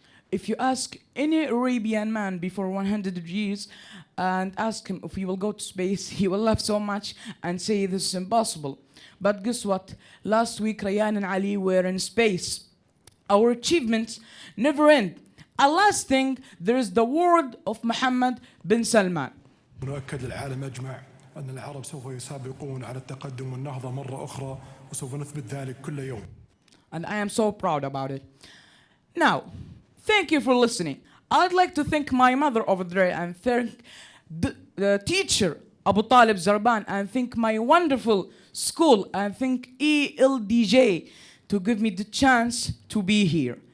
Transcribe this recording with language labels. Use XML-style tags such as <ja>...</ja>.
<en>If you ask any Arabian man before 100 years and ask him if he will go to space, he will laugh so much and say this is impossible. But guess what? Last week, Rayyan and Ali were in space. Our achievements never end. And last thing, there is the word of Muhammad bin Salman.</en> <ar>نؤكد للعالم أجمع أن العرب سوف يسابقون على التقدم والنهضة مرة أخرى وسوف نثبت ذلك كل يوم.</ar> <en>And I am so proud about it. Now, thank you for listening. I'd like to thank my mother over there and thank the teacher, Abu Talib Zarban, and thank my wonderful school, and thank ELDJ to give me the chance to be here.</en>